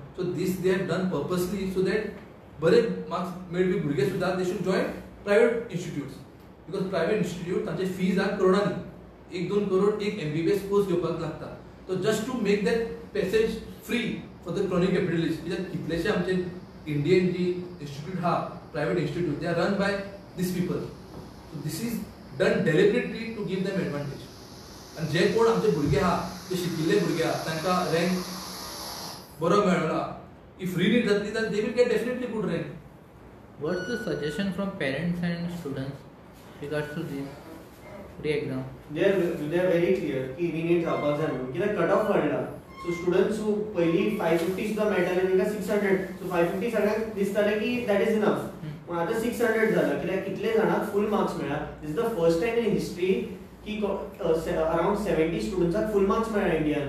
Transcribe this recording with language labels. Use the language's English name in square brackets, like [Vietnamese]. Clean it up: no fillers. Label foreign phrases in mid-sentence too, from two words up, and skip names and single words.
[English] so this they have done purposely so that [Konkani] बरे मार्क्स मेळपी भुरगे सुद्दां [English] they should join private institutes, because private institute [Konkani] तांचे फीज आर करोडांनी, 1-2 करोड एक MBBS कोर्स घेवपाक लागता. [English] to just to make that passage free for the chronic capitalist. [Konkani] कित्याक कितलेशे आमचे इंडियन जी इन्स्टिट्यूट आहा प्रायवेट इन्स्टिट्यूट, [English] they are run by this people. so this is done deliberately to give them advantage. [Konkani] आनी जे कोण आमचे भुरगे आहा, जे शिकिल्ले भुरगे आहा, तांकां रँक बरो मेळना, [English] if re-need जातली then they will get definitely good rank. What's the suggestion from parents and students regards to this re-exam? They are very clear [Konkani] की re-need जावपाक जाय म्हणून. कित्याक [English] cut off [Konkani] वाडला. [English] so students who [Konkani] पयली 550 सुद्दां मेळटाले तांकां 600. सो 550 सगळ्यांक दिसतालें की [English] that is enough. [Konkani] पूण आतां 600 जाला. कित्याक कितले जाणांक [English] full marks [Konkani] मेळ्ळा. [English] this is the first time in history [Konkani] की अराउंड 70 स्टुडंट्साक [English] full marks [Konkani] मेळ्ळा इंडियान.